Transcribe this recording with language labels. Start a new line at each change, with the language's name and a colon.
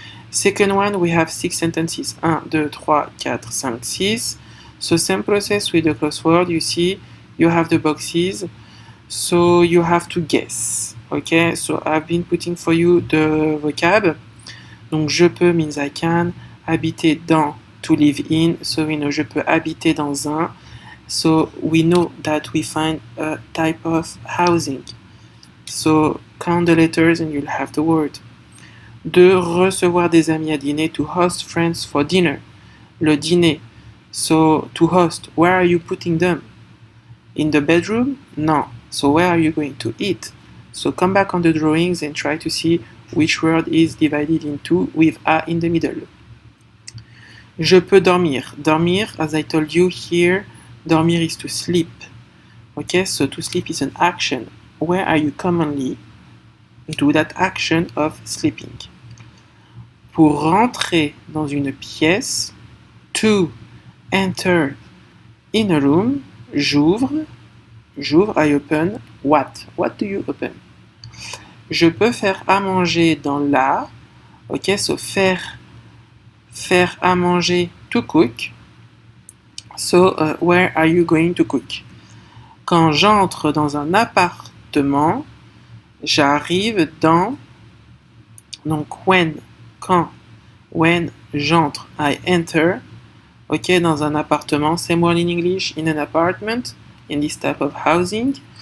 English: Second one, we have 6 sentences. 1, 2, 3, 4, 5, 6. So same process with the crossword. You see, you have the boxes. So you have to guess. Okay, so I've been putting for you the vocab.
French: Donc je peux
English: means I can.
French: Habiter dans,
English: to live in. So we know
French: je peux habiter dans un.
English: So we know that we find a type of housing. So count the letters and you'll have the word. 2.
French: Recevoir des amis à dîner,
English: to host friends for dinner.
French: Le dîner.
English: So to host, where are you putting them? In the bedroom? No. So where are you going to eat? So come back on the drawings and try to see which word is divided into with a in the middle.
French: Je peux dormir.
English: Dormir, as I told you here, dormir is to sleep. Okay, so to sleep is an action. Where are you commonly do that action of sleeping?
French: Pour rentrer dans une pièce,
English: to enter in a room,
French: j'ouvre,
English: I open, what? What do you open?
French: Je peux faire à manger dans la,
English: ok, so
French: faire à manger,
English: to cook. So, where are you going to cook?
French: Quand j'entre dans un appartement, j'arrive dans, donc quand,
English: when
French: j'entre,
English: I enter, ok,
French: dans un appartement,
English: same word in English, in an apartment, in this type of housing.